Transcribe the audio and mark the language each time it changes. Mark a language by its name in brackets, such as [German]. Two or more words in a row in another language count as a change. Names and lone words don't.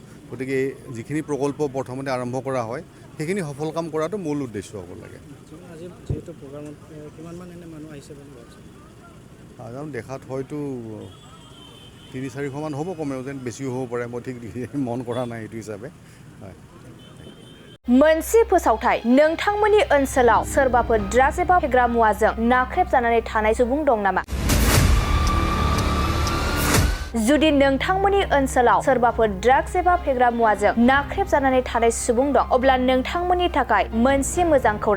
[Assamese] গতিকে যিখিনি প্ৰকল্প প্ৰথমতে আৰম্ভ কৰা হয়, সেইখিনি সফল কাম কৰাটো মূল উদ্দেশ্য হ'ব লাগে। দেখাত হয়তো 300-400মান হ'ব, কমেও যেন বেছিও হ'ব পাৰে। মই ঠিক মন কৰা নাই এইটো হিচাপে। [Bodo] मोनसे फोसावथाय नोंथांमोननि ओनसोलाव सोरबाफोर ड्राग्स एबा फेग्रा मुवाजों नाख्रेबजानानै थानाय सुबुं दं नामा? जुदि नोंथांमोननि ओनसोलाव सोरबाफोर ड्राग्स एबा फेग्रा मुवाजों नाख्रेबजानानै थानाय सुबुं दं, अब्ला नोंथांमोननि थाखाय मोनसे मोजां खौरां।